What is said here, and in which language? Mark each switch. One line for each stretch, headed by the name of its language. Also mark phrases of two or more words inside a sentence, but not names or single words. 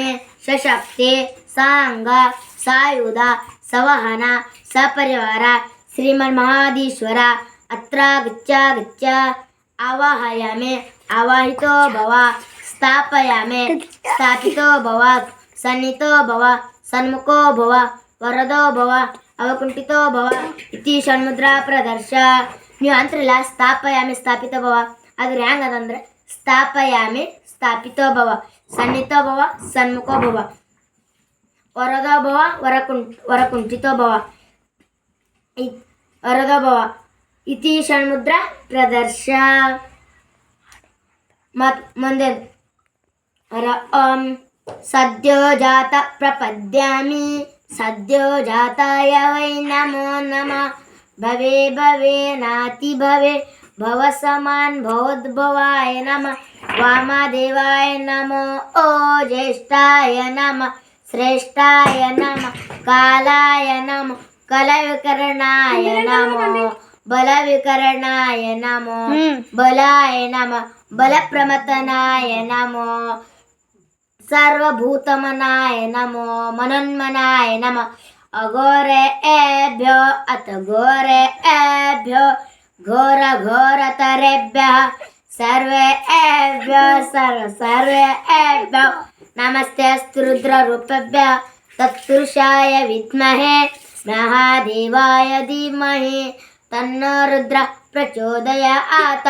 Sanskrit: ಸಶಕ್ತಿ ಸಾಂಗ ಸಾಯುಧ ಸವಹನ ಸಪರಿವಾರ ಶ್ರೀಮನ್ಮಹಾಧೀಶ್ವರ ಅತ್ರ ಗಚ್ಚ ಆವಾಹಯಾಮಿ. ಆವಾಹಿತೋ ಭವ ಸ್ಥಾಪಯಾಮಿ. ಸ್ಥಾಪಿತೋ ಭವ ಸನ್ನಿಹಿತೋ ಭವ ಸನ್ಮುಖೋ ಭವ ವರದೋ ಭವ ಅವಕುಂಠಿತೋ ಭವ ಇತಿ ಷಣ್ಮುದ್ರಾ ಪ್ರದರ್ಶ.
Kannada: ನೀವು ಅಂತಿರಲ್ಲ
Sanskrit: ಸ್ಥಾಪಯಾಮಿ ಸ್ಥಾಪಿತ ಭವ,
Kannada: ಅದ್ರ ಹೆಂಗದಂದ್ರೆ
Sanskrit: ಸ್ಥಾಪಯಾಮಿ ಸ್ಥಾಪಿತೋ ಭವ ಸನ್ನಿಹಿತೋ ಭವ ಸನ್ಮುಖೋ ಭವ ವರದೋ ಭವ ವರಕುಂಠಿತೋ ಭವ ವರದೋ ಭವ ಇತಿ ಷಣ್ಮುದ್ರಾ ಪ್ರದರ್ಶ. ಮುಂದೆ ಓಂ ಸದ್ಯೋ ಜಾತ ಪ್ರಪದ್ಯಾಮಿ ಸದ್ಯೋ ಜಾತಾಯ ವೈ ನಮೋ ನಮಃ. ಭವೆ ಭವೆ ನಾತಿ ಭವೆ ಭವ ಸಮಾನ್ ಭವೋದ್ಭವಾಯ ನಮಃ. ವಾಮದೇವಾಯ ನಮೋ ಓ ಜ್ಯೇಷ್ಠಾಯ ನಮಃ ಶ್ರೇಷ್ಠಾಯ ನಮಃ. ಕಾಲಾಯ ನಮಃ ಕಲವಿಕರಣಾಯ ನಮೋ ಬಲವಿಕರಣಾಯ ನಮೋ ಬಲಾಯ ನಮಃ ಬಲಪ್ರಮತನಾಯ ನಮೋ ಸರ್ವಭೂತಮನಾಯ ನಮೋ ಮನೋನ್ಮನಾಯ ನಮಃ. ಅಘೋರೇಭ್ಯೋ ಅಥ ಘೋರೇಭ್ಯೋ ಘೋರ ಘೋರತರೇಭ್ಯಃ ಸರ್ವೇಭ್ಯೋ ಸರ್ವೇಭ್ಯೋ ನಮಸ್ತೆ ಅಸ್ತು ರುದ್ರರೂಪೇಭ್ಯಃ ತತ್ಪುರುಷಾಯ ವಿದ್ಮಹೇ ಮಹಾದೇವಾಯ ಧೀಮಹಿ ತನ್ನೋ ರುದ್ರ ಪ್ರಚೋದಯಾತ್.